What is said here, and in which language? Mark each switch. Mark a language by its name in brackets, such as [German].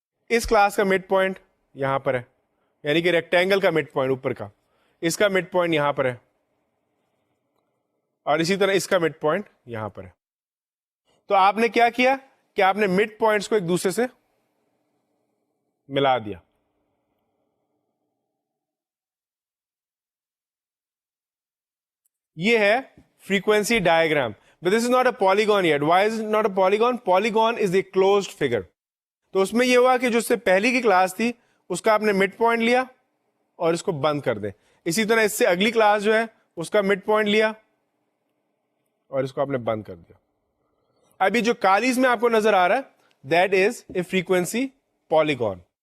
[Urdu] اس class کا mid point یہاں پر ہے, یعنی کہ ریکٹینگل کا مڈ پوائنٹ اوپر کا, اس کا مڈ پوائنٹ یہاں پر ہے, اور اسی طرح اس کا مڈ پوائنٹ یہاں پر ہے. تو آپ نے کیا کیا کہ آپ نے مڈ پوائنٹس کو ایک دوسرے سے ملا دیا. یہ ہے frequency diagram. [English] But this is not a polygon yet. Why is not a polygon? Polygon is a closed figure. [Urdu] تو اس میں یہ ہوا کہ جو اس سے پہلی کی کلاس تھی اس کا آپ نے مڈ پوائنٹ لیا اور اس کو بند کر دیں. اسی طرح اس سے اگلی کلاس جو ہے اس کا مڈ پوائنٹ لیا اور اس کو آپ نے بند کر دیا. ابھی جو کالیز میں آپ کو نظر آ رہا ہے [English] That is a frequency polygon.